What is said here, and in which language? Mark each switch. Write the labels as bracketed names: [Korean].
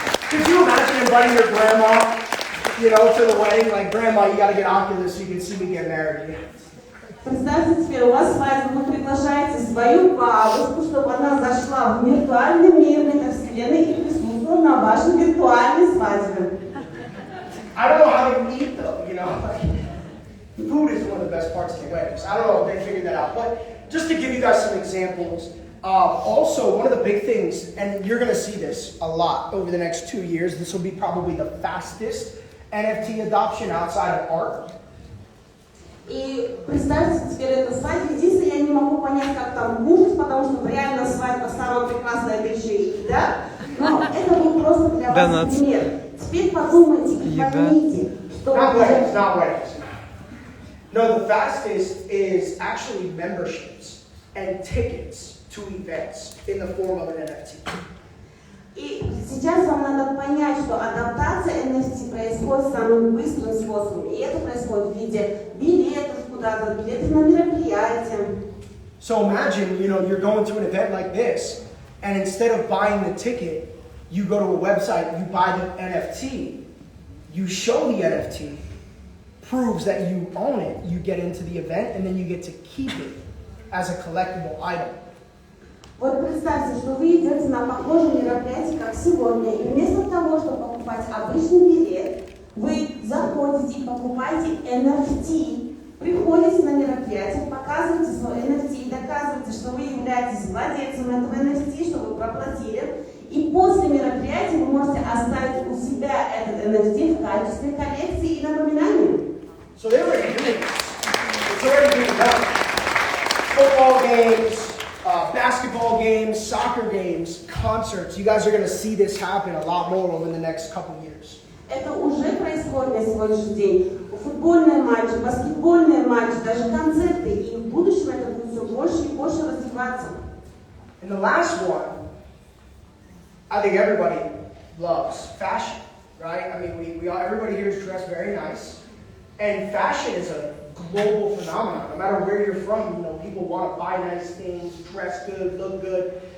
[English] Could you imagine inviting your grandma, you know, to the wedding? Like, Grandma, you got to get Oculus so you can see me get married. [Russian] Представьте теперь, у вас свадьба, вы приглашаете свою бабушку, чтобы она зашла в виртуальный мир метавселенной и присутствовала на вашей виртуальной свадьбе. [English] I don't know how to eat though, you know. Like, food is one of the best parts of the weddings. I don't know if they figured that out, but just to give you guys some examples. Also, one of the big things, and you're going to see this a lot over the next 2 years. This will be probably the fastest NFT adoption outside of art. [Russian] И представьте теперь эту свадьбу. Единственное, я не могу понять, как там будет, потому что реально свадьба самая прекрасная, это еще и еда. Но это был просто для вас пример. Теперь подумайте и поймите, что... [English] Not weddings, not weddings. No, the fastest is actually memberships and tickets to events in the form of an NFT. [Russian] И сейчас вам надо понять, что адаптация NFT происходит самым быстрым способом. И это происходит в виде билетов куда-то, билетов на мероприятия. [English] So imagine, you know, you're going to an event like this, and instead of buying the ticket, you go to a website, you buy the NFT, you show the NFT, proves that you own it, you get into the event, and then you get to keep it as a collectible item. [Russian] Вот представьте, что вы идете на похожее мероприятие, как сегодня, и вместо того, чтобы покупать обычный билет, вы заходите и покупаете NFT, приходите на мероприятие, показываете свой NFT и доказываете, что вы являетесь владельцем этого NFT, что вы проплатили, и после мероприятия вы можете оставить у себя этот NFT в качестве коллекции и напоминания. [English] So they're already doing this. It's already being done. Football games, basketball games, soccer games, concerts. You guys are going to see this happen a lot more over the next couple of years. [Russian] Это уже происходит на сегодняшний день. Футбольные матчи, баскетбольные матчи, даже концерты. И в будущем это будет все больше и больше развиваться. [English] And the last one, I think everybody loves fashion, right? I mean, everybody here is dressed very nice. And fashion is a global phenomenon. No matter where you're from, you know, people want to buy nice things, dress good, look good.